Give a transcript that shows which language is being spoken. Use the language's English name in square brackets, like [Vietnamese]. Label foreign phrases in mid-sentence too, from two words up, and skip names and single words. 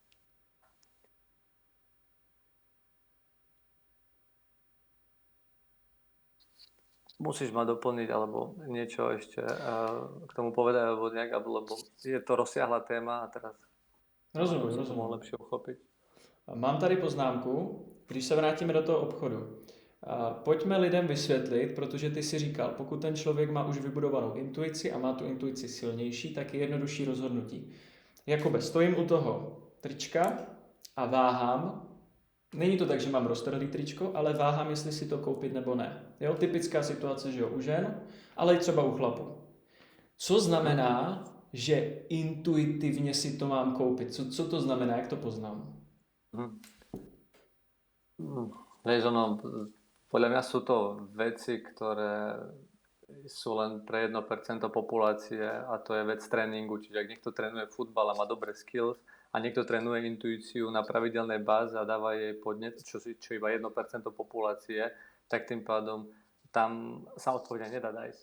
[Slovak] Musíš ma doplniť alebo niečo ešte k tomu povedať, alebo nejak, lebo je to rozsiahla téma a teraz [Czech] Rozumím. [Slovak] to mohol lepšie uchopiť. [Czech] Mám tady poznámku, když se vrátíme do toho obchodu. Pojďme lidem vysvětlit, protože ty si říkal, pokud ten člověk má už vybudovanou intuici a má tu intuici silnější, tak je jednodušší rozhodnutí. Jakoby stojím u toho trička a váhám. Není to tak, že mám roztrhlý tričko, ale váhám, jestli si to koupit nebo ne. Jo, typická situace, že jo, u žen, ale i třeba u chlapu. Co znamená, že intuitivně si to mám koupit? Co to znamená, jak to poznám? [Slovak] Vieš, podľa mňa sú to veci, ktoré sú len pre 1% populácie a to je vec tréningu. Čiže ak niekto trénuje futbal a má dobré skills a niekto trénuje intuíciu na pravidelnej báze a dáva jej podnet, čo iba 1% populácie, tak tým pádom tam sa odpovedia nedá nájsť.